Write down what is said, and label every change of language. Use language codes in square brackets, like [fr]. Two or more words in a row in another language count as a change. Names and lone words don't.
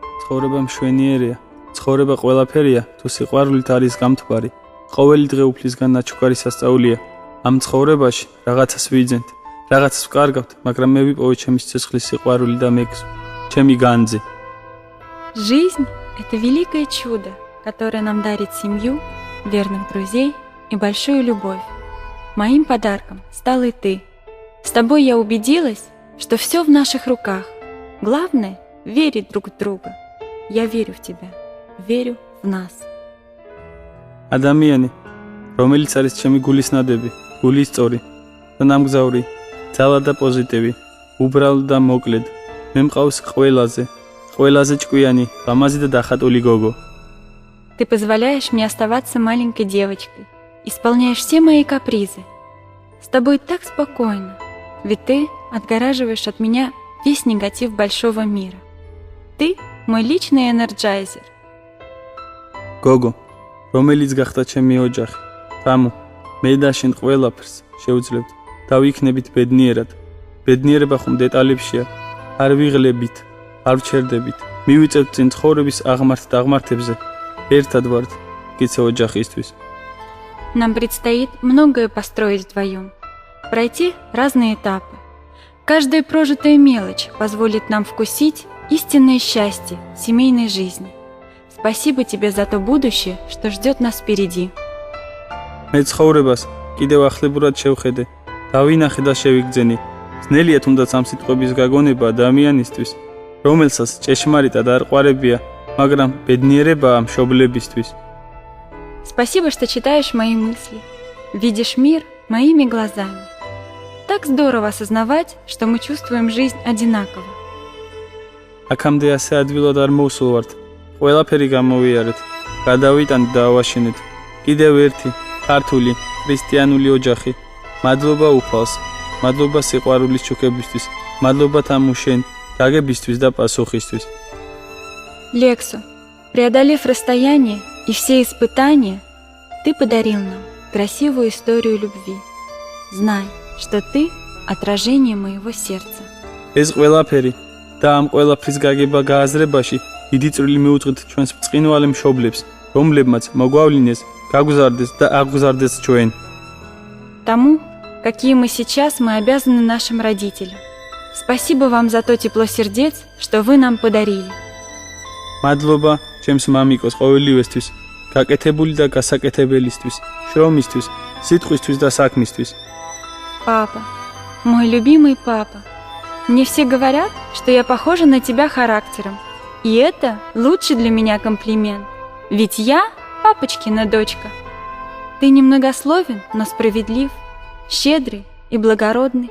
[ka] ცხოვრება მშვენიერია, ცხოვრება ყველაფერია, თუ სიყვარულით არის გამთბარი. ყოველი დღე უფლისგან ნაჩუქარი სასწაულია. ამ ცხოვრებაში რაღაცას ვიძენთ, რაღაცას ვკარგავთ, მაგრამ მე ვიპოვე ჩემი სიცოცხლის сиყვარული და მეგზო, ჩემი განძი. [ru] Жизнь – это великое чудо, которое нам дарит семью, верных друзей и большую любовь. Моим подарком стал и ты. С тобой я убедилась, что все в наших руках. Главное – верить друг в друга. Я верю в тебя, верю в нас. [ka] ადამიანი, რომელიც არის ჩემი გულის ნადები, გულის სწორი და ნამგზავრი, ძალა და პოზიტივი, უბრალოდ და მოკლედ. მე მყავს ყველაზე ჭკვიანი, ლამაზი და დახატული გოგო. [ru] Ты позволяешь мне оставаться маленькой девочкой, исполняешь все мои капризы. С тобой так спокойно, ведь ты отгораживаешь от меня весь негатив большого мира. Ты мой личный энерджайзер. [ka] გოგო, რომელიც გახდა ჩემი ოჯახი. თამო, მე და შენ ყველაფერს შევძლებთ და ვიქნებით ბედნიერად. ბედნიერება ხომ დეტალებშია, არ ვიღლებით, არ ვჩერდებით. მივიწევთ წინ ცხოვრების აღმართ და აღმართებზე. ერთად ვართ, კიდე ოჯახისთვის. [ru] Нам предстоит многое построить вдвоем, пройти разные этапы. Каждая прожитая мелочь позволит нам вкусить истинное счастье семейной жизни. Спасибо тебе за то будущее, что ждет нас впереди. [ka] მე ცხოვრებას კიდევ ახლებურად შევხედე და ვინახე და შევიგრძენი. ძნელია თუნდაც ამ სიტყვების გაგონება ადამიანისთვის, რომელსაც ჭეშმარიტად არ ყვარებია, მაგრამ ბედნიერებაა მშობლებისთვის. [ru] Спасибо, что читаешь мои мысли, видишь мир моими глазами. Так здорово осознавать, что мы чувствуем жизнь одинаково. [ka] აქამდე ასე ადვილად არ მოვსულვართ. ყველაფერი გამოვიარეთ, გადავიტანთ და ავაშენეთ. კიდევ ერთი ქართული ქრისტიანული ოჯახი. მადლობა უფალს, მადლობა სიყვარულის ჩუქებისთვის, მადლობა თამუშენ გაგებისთვის და პასუხისთვის. [ru] Лексо, преодолев расстояние и все испытания, ты подарил нам красивую историю любви. Знай, что ты отражение моего сердца. [ka] ეს ყველაფერი და ამ ყველაფრის გაგება გააზრებაში დიდი წვლილი მიუძღით ჩვენს ბრწყინვალე მშობლებს, რომლებმაც მოგვავლინეს, გაგზარდეს და აღგზარდეს ჩვენ. [ru] Тому, какие мы сейчас, мы обязаны нашим родителям. Спасибо вам за то тепло сердец, что вы нам подарили. [ka] მადლობა ჩემს მამიკოს ყოველივესთვის, გაკეთებული და გასაკეთებელისთვის, შრომისთვის, სიტყვისთვის და საქმისთვის. [ru] Папа, мой любимый папа. Мне все говорят, что я похожа на тебя характером. И это лучший для меня комплимент. Ведь я папочкина дочка. Ты немногословен, но справедлив, щедрый и благородный.